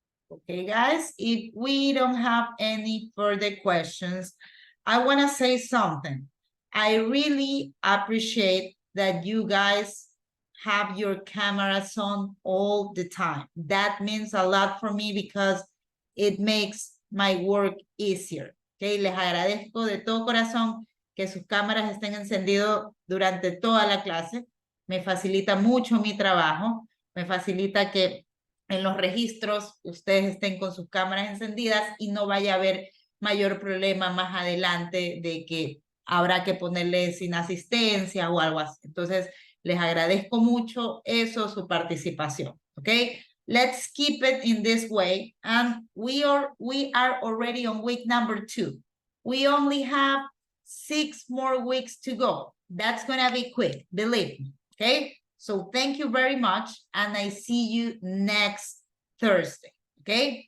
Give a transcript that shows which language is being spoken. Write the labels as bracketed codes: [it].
[en] Okay, guys, if we don't have any further questions, I want to say something. I really appreciate that you guys have your cameras on all the time. That means a lot for me because it makes my work easier. [es] Okay, les agradezco de todo corazón que sus cámaras estén encendidas durante toda la clase. Me facilita mucho mi trabajo, me facilita que en los registros ustedes estén con sus cámaras encendidas y no vaya a haber mayor problema más adelante de que habrá que ponerle sin asistencia o algo así. Entonces, les agradezco mucho eso, su participación, ¿ok? [en] Let's keep it in this way. And we are already on week number 2. We only have 6 more weeks to go. That's gonna be quick, believe me, okay? So thank you very much, and I see you next Thursday, okay?